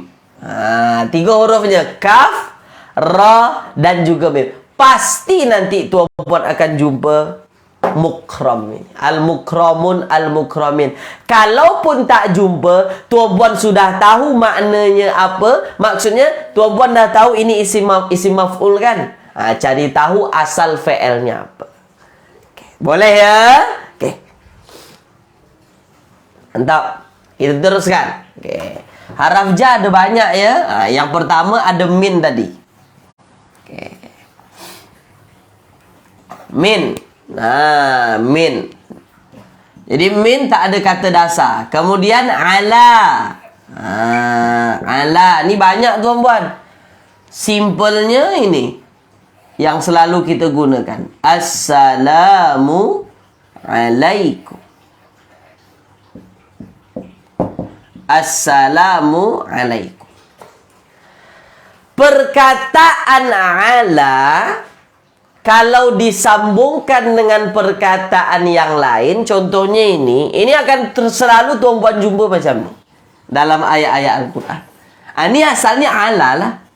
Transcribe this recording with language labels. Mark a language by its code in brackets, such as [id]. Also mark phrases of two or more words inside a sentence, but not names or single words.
[ms] 3 hurufnya kaf, ra, dan juga mim. Pasti nanti tuan-puan akan jumpa mukram ini. [ar] المكرمون المكرمين. [ms] Kalaupun tak jumpa, tuan-puan sudah tahu maknanya apa. Maksudnya tuan-puan dah tahu ini [ar] اسم مفعول [ms] kan? Cari tahu asal fi'ilnya apa. Boleh ya? Oke. Mantap. Kita teruskan. Oke. Haraf ja ada banyak ya. Yang pertama ada min tadi. Oke. Min. Min. Jadi min tak ada kata dasar. Kemudian ala. Ala. Ni banyak tuan-puan. Simpelnya ini yang selalu kita gunakan. [ar] السلام عليكم. السلام عليكم. [ms] Perkataan ala, kalau disambungkan dengan perkataan yang lain, contohnya ini akan selalu tuan-puan jumpa macam ni dalam ayat-ayat Al-Quran. Ini asalnya ala lah.